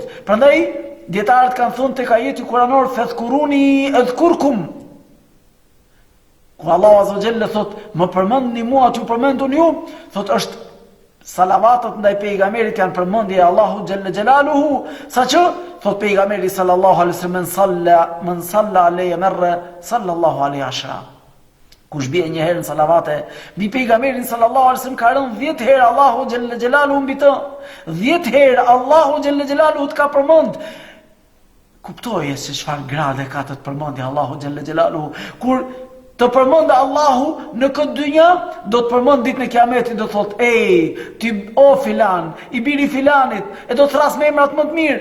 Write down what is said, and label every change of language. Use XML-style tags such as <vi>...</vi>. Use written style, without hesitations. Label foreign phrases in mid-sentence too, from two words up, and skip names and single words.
<sq>Prandaj dietarët kanë thënë tek ajeti kuranor</sq> <ar>فاذكروني أذكركم.</ar> <sq>Kur Allah</sq> <ar>عز وجل</ar> <sq>thot, më përmendni mua, t'ju përmendun ju, thot është salavatet ndaj pejgamberit janë përmendje e Allahut</sq> <ar>جل جلاله,</ar> <sq>saqë thot pejgamberi</sq> <ar>صلى الله عليه وسلم من صلى علي مرة صلى الله عليه عشرا.</ar> <sq>Kush bie një herë në salavate mbi pejgamberin</sq> <ar>صلى الله عليه وسلم</ar> <sq>ka rënë 10 herë Allahu</sq> <ar>جل جلاله</ar> <sq>mbi të. 10 herë Allahu</sq> <ar>جل جلاله</ar> <sq>ka përmend. Kuptoje se çfarë grade ka të përmendje Allahu</sq> <ar>جل جلاله.</ar> <sq>Kur të përmendë Allahu në këtë dynja, do të përmend ditën e Kiametit, do të thotë, ej, ti o filan, i biri filanit, e do të thras me emrat më të mirë.</sq>